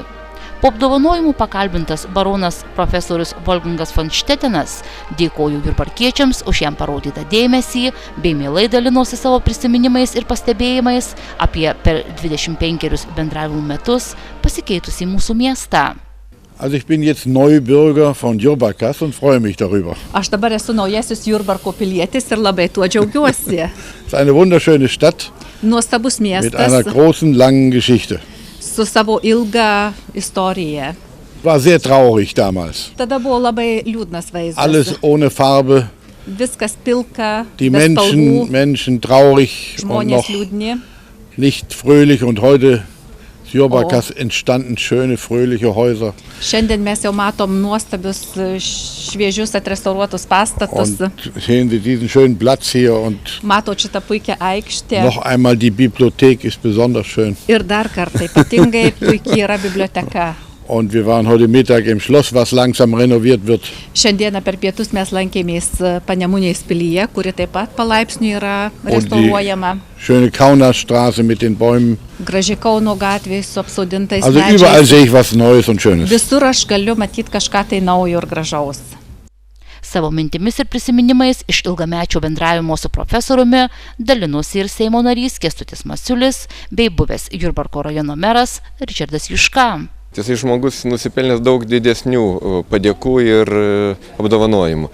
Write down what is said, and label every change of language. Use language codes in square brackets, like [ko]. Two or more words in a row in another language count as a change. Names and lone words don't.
[lt] Po apdovanojimų pakalbintas baronas profesorius Wolfgangas von Stettiner dėkojo jurbarkiečiams už jam parodytą dėmesį bei mielai dalinosi savo prisiminimais ir pastebėjimais apie per 25 bendravimų metus pasikeitusį mūsų miestą. [de] Also ich bin jetzt Neubürger von Jurbarkas und freue mich darüber. [lt] Aš dabar esu naujasis Jurbarko pilietis ir labai tuo džiaugiuosi. [de] Es ist eine wunderschöne Stadt [lt] Nuostabus [de] mit einer [lt] miestas [de] großen, langen Geschichte. [lt] su savo ilga istorija. [de] War sehr traurig damals. [lt] Tada buvo labai liūdnas vaizdas. [de] Alles ohne Farbe, [lt] Viskas pilka, [de] die [lt] be spalvų, [de] Menschen traurig und [lt] žmonės [de] noch [lt] liūdni. [de] nicht fröhlich. Und heute ist Jurbarkas entstanden schöne, fröhliche Häuser. [lt] Šiandien mes jau matom nuostabius, šviežius atrestauruotus pastatus. [de] Und sehen Sie diesen schönen Platz hier und [lt] Matot šitą puikią aikštę. [de] noch einmal die Bibliothek ist besonders schön. [lt] Ir dar kartą ypatingai puikiai yra biblioteka. [de] Und wir waren heute Mittag im Schloss, was langsam renoviert wird. [lt] Šiandieną per pietus mes lankėmės Panemunės pilyje, kuri taip pat palaipsniui yra [de] Und [lt] restauruojama. [de] die schöne Kaunerstraße mit den Bäumen. [lt] Graži Kauno gatvė su apsodintais [de] Also überall [lt] medžiais. [de] sehe ich was Neues und Schönes. [lt] Visur aš galiu matyti kažką tai naujo ir gražaus. Savo mintimis ir prisiminimais iš ilgamečio bendravimo su profesoriumi dalinosi ir Seimo narys Kęstutis Masiulis bei buvęs Jurbarko rajono meras Ričardas Juška. Jisai žmogus nusipelnęs daug didesnių padėkų ir apdovanojimų.